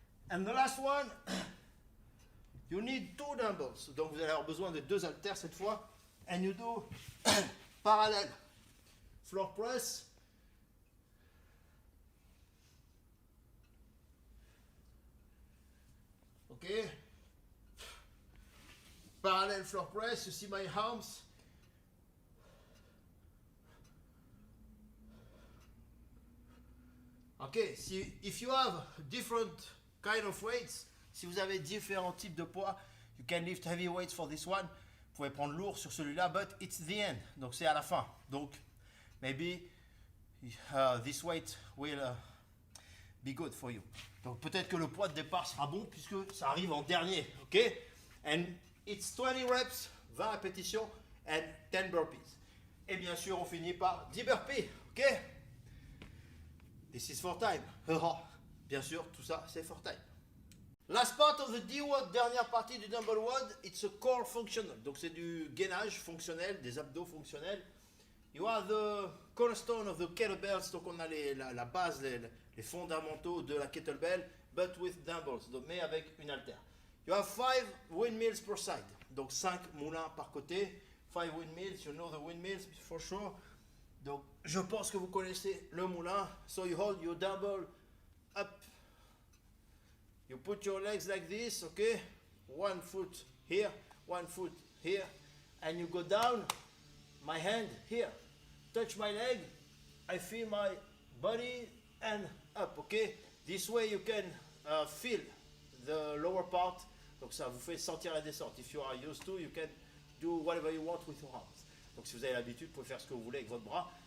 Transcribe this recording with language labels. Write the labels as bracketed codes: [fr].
[en] And the last one, you need 2 dumbbells. [fr] Donc vous allez avoir besoin de 2 haltères cette fois. [en] And you do parallel floor press. Okay. Parallel floor press. You see my arms. Okay. If you have different kind of weights, [fr] si vous avez différents types de poids, [en] you can lift heavy weights for this one. [fr] Vous pouvez prendre lourd sur celui-là, [en] but it's the end. [fr] Donc c'est à la fin. Donc [en] maybe this weight will be good for you. [fr] Donc peut-être que le poids de départ sera bon puisque ça arrive en dernier. Ok? [en] And it's 20 reps, 20 répétitions and 10 burpees. [fr] Et bien sûr, on finit par 10 burpees. Ok? [en] This is for time. [fr] Bien sûr, tout ça, c'est for time. [en] Last part of the D-WOD, [fr] dernière partie du dumbbell WOD, [en] it's a core functional. [fr] Donc c'est du gainage fonctionnel, des abdos fonctionnels. [en] You have the cornerstone of the kettlebells, [fr] donc on a la base, les fondamentaux de la kettlebell, [en] but with dumbbells, [fr] donc, mais avec une haltère. [en] You have 5 windmills per side, [fr] donc 5 moulins par côté. [en] 5 windmills, you know the windmills for sure. [fr] Donc je pense que vous connaissez le moulin. [en] So you hold your dumbbell up. You put your legs like this, okay? One foot here, one foot here, and you go down. My hand here, touch my leg. I feel my body and up, okay? This way you can feel the lower part. [fr] Donc ça vous fait sentir la descente. [en] If you are used to, you can do whatever you want with your arms. [fr] Donc si vous avez l'habitude, vous pouvez faire ce que vous voulez avec votre bras.